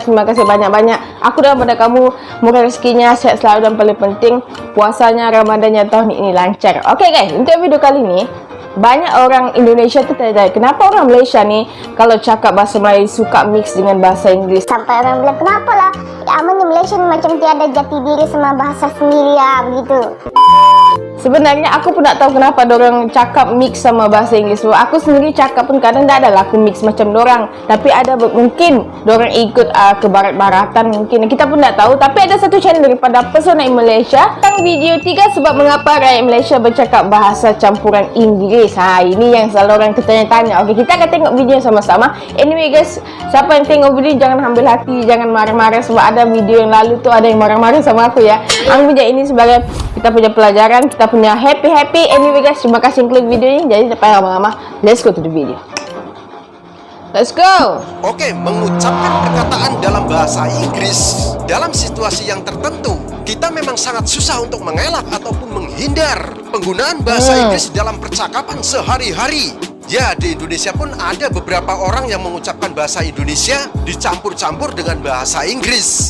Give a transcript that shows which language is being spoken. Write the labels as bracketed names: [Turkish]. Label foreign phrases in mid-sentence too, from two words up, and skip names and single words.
[Indonesian] Terima kasih banyak-banyak. Aku doa pada kamu murah rezekinya, sehat selalu, dan paling penting puasanya Ramadannya tahun ini lancar. Oke guys, untuk video kali ini banyak orang Indonesia tuh tanya, kenapa orang Malaysia nih kalau cakap bahasa Melayu suka mix dengan bahasa Inggris. Sampai orang bilang, kenapa lah ya aman Malaysia macam tiada jati diri sama bahasa sendiri ya, begitu. Sebenarnya aku pun tak tahu kenapa dorang cakap mix sama bahasa Inggris. Aku sendiri cakap pun kadang tak ada lah aku mix macam dorang. Tapi ada mungkin dorang ikut ke barat-baratan mungkin. Kita pun tak tahu. Tapi ada satu channel daripada Pesona Malaysia tentang video 3 sebab mengapa rakyat Malaysia bercakap bahasa campuran Inggris. Ini yang selalu orang tanya-tanya. Oke, kita akan tengok video sama-sama. [English] Anyway guys, [Indonesian] siapa yang tengok video jangan ambil hati, jangan marah-marah sebab ada video yang lalu tuh ada yang marah-marah sama aku ya. Anggap aja ini sebagai kita punya pelajaran, kita punya happy. [English] Anyway guys, [Indonesian] terima kasih yang klik video ini. Jadi tak payah lama-lama, [English] let's go to the video. Let's go. [Malay] Oke, mengucapkan perkataan dalam bahasa Inggris dalam situasi yang tertentu, kita memang sangat susah untuk mengelak ataupun menghindar penggunaan bahasa Inggris dalam percakapan sehari-hari. [Indonesian] Ya, di Indonesia pun ada beberapa orang yang mengucapkan bahasa Indonesia dicampur-campur dengan bahasa Inggris.